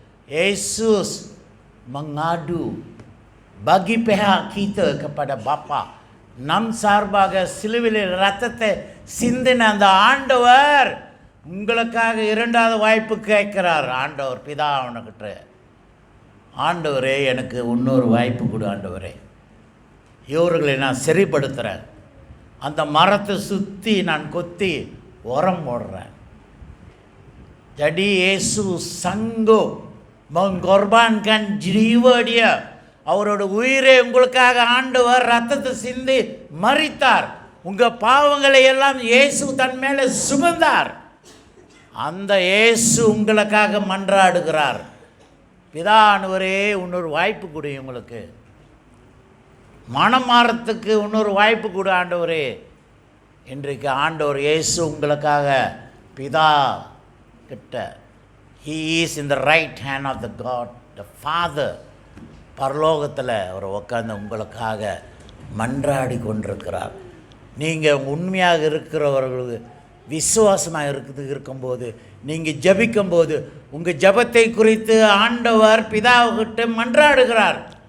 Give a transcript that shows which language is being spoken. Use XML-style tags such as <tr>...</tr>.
<ms>Yesus mengadu bagi pihak kita kepada Bapa.</ms> <ta>நம் சார்பாக சிலுவையில் ரத்தத்தை சிந்தின அந்த ஆண்டவர் உங்களுக்காக 2வது வாய்ப்பு கேட்கிறார். ஆண்டவர் பிதா அவனுக்கிட்ட, ஆண்டவரே எனக்கு இன்னொரு வாய்ப்பு கொடு ஆண்டவரே. இவர்களை நான் சரிப்படுத்துகிறேன். அந்த மரத்தை சுற்றி நான் கொத்தி உரம் போடுறேன்.</ta> <ms>jadi Yesus sanggup mengorbankan jiwa dia.</ms> <ta>அவரோட உயிரை உங்களுக்காக ஆண்டவர் ரத்தத்தை சிந்தி மரித்தார். உங்கள் பாவங்களை எல்லாம் இயேசு தன் மேலே சுமந்தார். அந்த இயேசு உங்களுக்காக மன்றாடுகிறார். பிதானவரே இன்னொரு வாய்ப்பு கொடு, உங்களுக்கு மனம் மாறத்துக்கு இன்னொரு வாய்ப்பு கொடு ஆண்டவரே. இன்றைக்கு ஆண்டவர் இயேசு உங்களுக்காக பிதா கிட்ட,</ta> <en>he is in the right hand of the God the Father.</en> <ta>பரலோகத்தில் அவர் உட்காந்து உங்களுக்காக மன்றாடி கொண்டிருக்கிறார். நீங்கள் உண்மையாக இருக்கிறவர்களுக்கு விசுவாசமாக இருக்கும்போது, நீங்கள் ஜபிக்கும்போது உங்கள் ஜபத்தை குறித்து ஆண்டவர் பிதாவுக்கிட்ட மன்றாடுகிறார்.</ta>